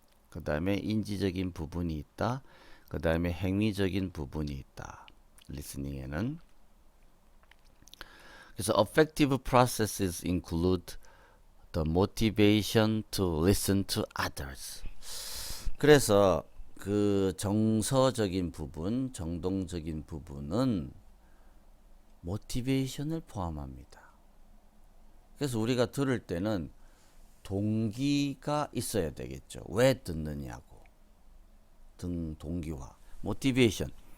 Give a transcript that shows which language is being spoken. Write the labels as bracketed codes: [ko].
[ko] 그 다음에 인지적인 부분이 있다. 그 다음에 행위적인 부분이 있다. 리스닝에는. [en] 그래서 affective processes include the motivation to listen to others. [ko] 그래서 그 정서적인 부분, 정동적인 부분은 모티베이션을 포함합니다. 그래서 우리가 들을 때는 동기가 있어야 되겠죠. 왜 듣느냐고. 동기화. 모티베이션.